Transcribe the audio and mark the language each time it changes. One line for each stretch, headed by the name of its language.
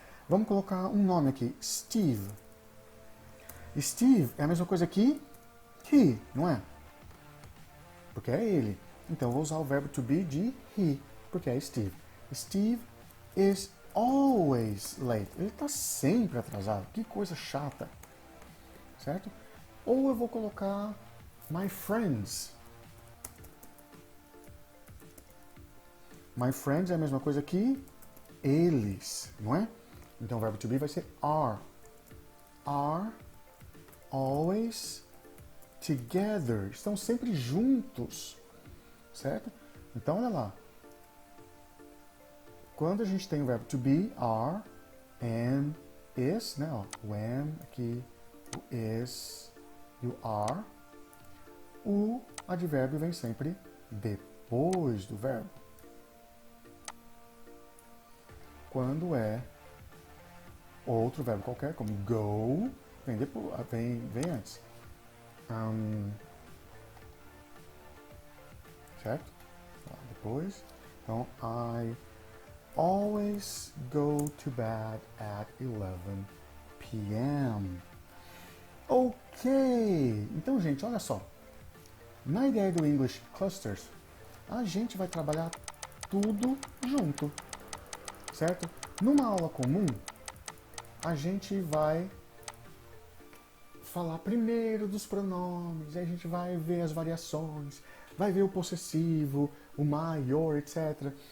Portuguese: Vamos colocar um nome aqui, Steve. Steve é a mesma coisa que he, não é? Porque é ele. Então eu vou usar o verbo to be de he, porque é Steve.
English: Steve is always late.
Portuguese: Ele está sempre atrasado. Que coisa chata. Certo? Ou eu vou colocar my friends. My friends é a mesma coisa que eles, não é? Então o verbo to be vai ser are.
English: Are always together.
Portuguese: Estão sempre juntos. Certo? Então, olha lá. Quando a gente tem o verbo to be, are, am, is, né? Ó, o am aqui, o is e o are, o advérbio vem sempre depois do verbo. Quando é outro verbo qualquer, como go, vem depois, vem antes. Certo? Depois. Então,
English: I always go to bed at 11 p.m.
Portuguese: Ok! Então, gente, olha só. Na ideia do English Clusters, a gente vai trabalhar tudo junto. Certo? Numa aula comum, a gente vai falar primeiro dos pronomes, aí a gente vai ver as variações, vai ver o possessivo, o my, your, etc.